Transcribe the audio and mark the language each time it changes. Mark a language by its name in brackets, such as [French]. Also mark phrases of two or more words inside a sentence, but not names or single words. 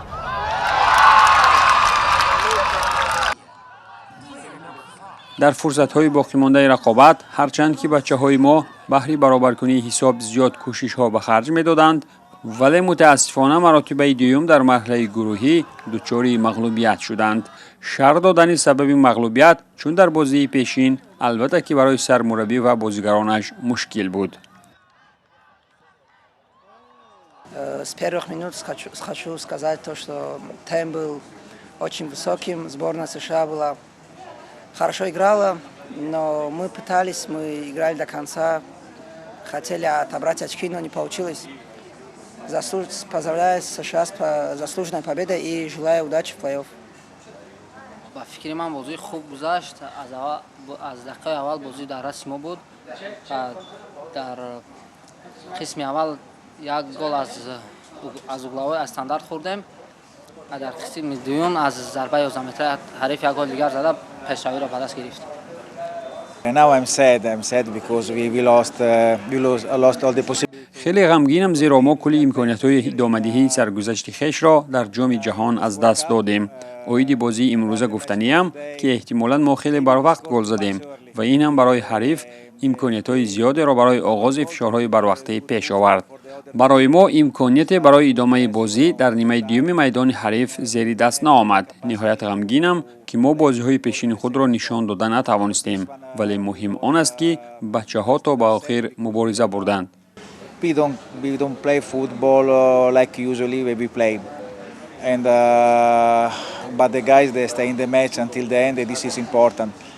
[Tajik] در فرصت‌های باقی مانده رقابت هرچند که بچه‌های ما بهر برابرکنی حساب زیاد کوشش‌ها به خرج می‌دادند، ولی متاسفانه مراتب دوم در مرحله گروهی دچار مغلوبیت شدند. شرح دادن سبب مغلوبیت چون در بازی پیشین البته که برای سرمربی و بازیگرانش مشکل بود. [Russian] С первых минут хочу сказать то, что темп был очень высоким, сборная США была хорошо играла, но мы пытались, мы играли до конца, хотели отобрать очки, но не получилось. Поздравляю США с заслуженной победой и желаю удачи в плей-офф. [Tajik] با فکر من بازی خوب گذشت. از دقیقه اول بازی در دست ما بود. در قسم اول یک گل از اوگلاوی استاندارد خوردیم. در قسم دوم از ضربه 11 متری حریف یک گل دیگر زده پیشروی را به دست گرفتیم. [English] Now I'm sad because we lost all the possibilities. [Tajik] خیلی غمگینم زیرا ما کلی امکانیت‌های ادامه‌دهی سرگذشت خویش را در جام جهان از دست دادیم. اوید بازی امروزه گفتنیم که احتمالاً ما خیلی بر وقت گل زدیم و این هم برای حریف امکانیت‌های زیادی را برای آغاز فشارهای بر وقته پیش آورد. برای ما امکانیت برای ادامه بازی در نیمه دوم میدان حریف زیر دست نآمد. نهایت غمگینم که ما بازی‌های پیشین خود را نشان دادن نتوانستیم، ولی مهم آن است که بچه‌ها تا به آخر مبارزه بردند. [English] We don't play football like usually we play, and but the guys they stay in the match until the end. And this is important.